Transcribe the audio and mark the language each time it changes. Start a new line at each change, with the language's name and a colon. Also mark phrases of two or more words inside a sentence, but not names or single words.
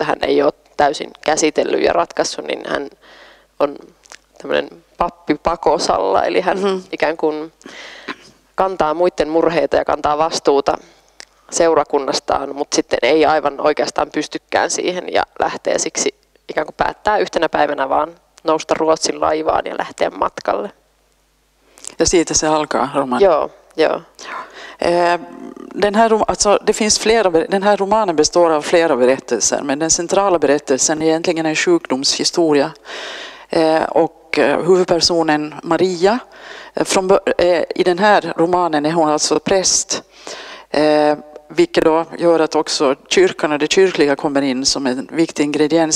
Finnish: hän ei ole täysin käsitellyt ja ratkaissut, niin hän on tämmöinen pappi pakosalla, eli hän ikään kuin kantaa muiden murheita ja kantaa vastuuta seurakunnastaan, mutta sitten ei aivan oikeastaan pystykään siihen ja lähtee siksi ikään kuin päättää yhtenä päivänä vaan nousta Ruotsin laivaan ja lähteä matkalle. Ja siitä se alkaa romanen. Joo.
Swedish: Den här romanen består av flera berättelser, men den centrala berättelsen är egentligen en sjukdomshistoria. Och huvudpersonen Maria, i den här romanen är hon alltså präst, vilket då gör att också kyrkan och det kyrkliga kommer in som en viktig ingrediens.